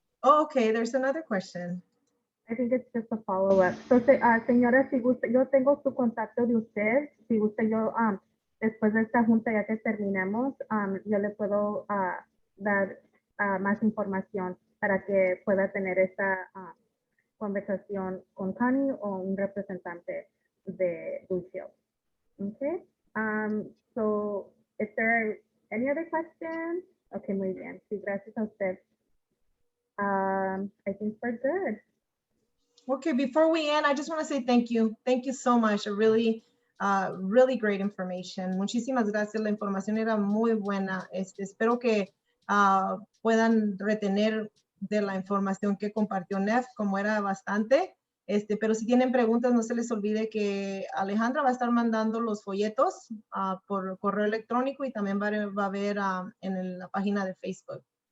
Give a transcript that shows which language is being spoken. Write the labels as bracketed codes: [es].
[en] Oh, okay, there's another question. I think it's just a follow-up. [es] So, señora, si gusta, yo tengo su contacto de usted. Si gusta, yo, después de esta junta, ya que terminemos, yo le puedo dar más información para que pueda tener esta conversación con Connie o un representante de Blueshield. [en] Okay. So, if there are any other questions? [es] Okay, muy bien. Sí, gracias a usted. [en] I think we're good. Okay, before we end, I just want to say thank you. Thank you so much. A really great information. [es] Muchísimas gracias. La información era muy buena. Espero que puedan retener de la información que compartió Nef, como era bastante. Pero si tienen preguntas, no se les olvide que Alejandra va a estar mandando los folletos por correo electrónico y también va a ver en la página de Facebook.